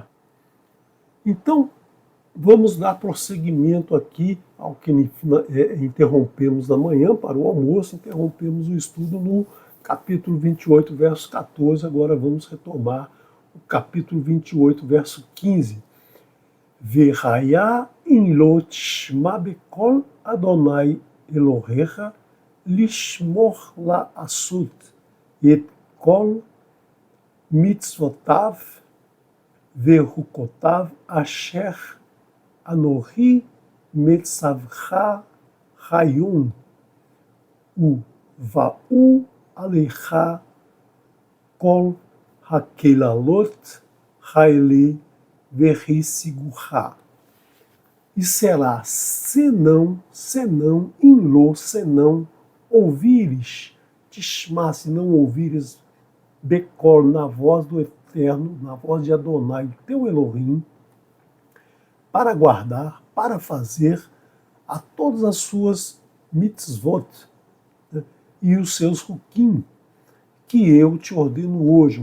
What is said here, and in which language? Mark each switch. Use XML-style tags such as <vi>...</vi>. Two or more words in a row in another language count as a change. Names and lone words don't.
<pt>Então, vamos dar prosseguimento aqui ao que interrompemos na manhã para o almoço, interrompemos o estudo no capítulo 28, verso 14, agora vamos retomar o capítulo 28, verso 15.</pt> <he>והיה אם לא תשמע בקול אדני אלהיך לשמר לעשות את כל מצותיו וחקתיו אשר אנכי מצוך היום ובאו עליך כל הקללות האלה והשיגוך.</he> <pt>E será senão ouvires, tishma, se não ouvires, bekol, na voz do Eterno, na voz de Adonai, teu Elohim, para guardar, para fazer a todas as suas mitzvot, né, e os seus hukim, que eu te ordeno hoje.</pt>